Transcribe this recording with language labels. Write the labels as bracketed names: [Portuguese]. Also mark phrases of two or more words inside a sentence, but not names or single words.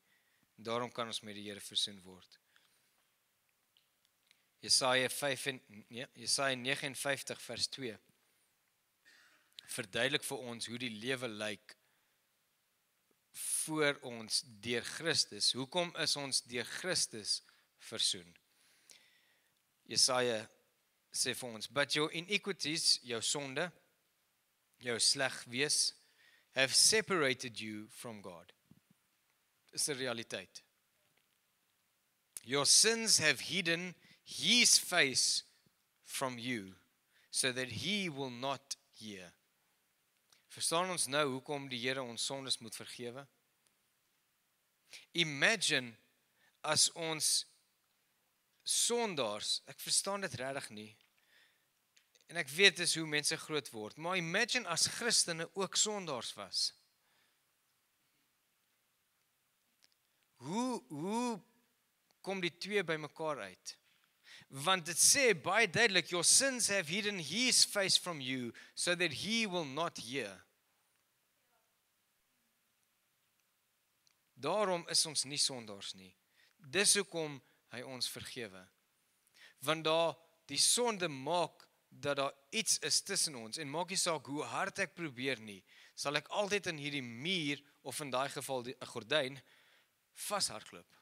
[Afrikaans] Daarom kan ons met die Here versoen word. Jesaja 59 vers 2 verduidelik vir ons hoe die lewe lyk voor ons deur Christus. Hoekom is ons deur Christus versoen? Jesaja sê vir ons, [English] but your iniquities, [Afrikaans] jou sonde, jou sleg wees, [English] have separated you from God. [Afrikaans] Dis 'n realiteit. [English] Your sins have hidden his face from you, so that he will not hear. [Afrikaans] Verstaan ons nou hoekom die Here ons sondes moet vergewe? Imagine as ons sondaars, ek verstaan dit regtig nie, en ek weet dis hoe mense groot word, maar imagine as Christene ook sondaars was. Hoe kom die twee by mekaar uit? Want dit sê baie duidelik, [English] your sins have hidden his face from you, so that he will not hear. [Afrikaans] Daarom is ons nie sondaars nie. Dis hoekom hy ons vergewe. Want die sonde maak dat daar iets is tussen ons, en maak nie saak hoe hard ek probeer nie, sal ek altyd in hierdie muur, of in daai geval 'n gordyn, vashardloop.